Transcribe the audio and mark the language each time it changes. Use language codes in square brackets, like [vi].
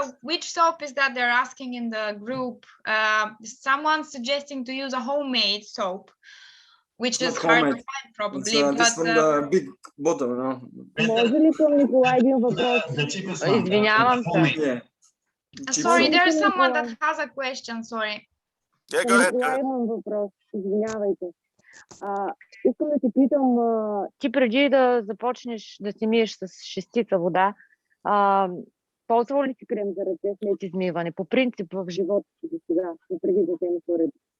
[en] Which soap is that they're asking in the group? Someone's suggesting to use a homemade soap, which is hard to find probably. It's from the big bottle, no? [bg] Може ли към Николай един въпрос? Извинявам се. [en] Sorry, there's someone that has a question, sorry. Yeah, go ahead. [bg] Николай имам въпрос, извинявайте. Искам да те питам, ти преди да започнеш да си миеш с шестица вода, ползвал ли си крем за ръце след измиване? По принцип в живота си до сега, преди да вземеш уреди?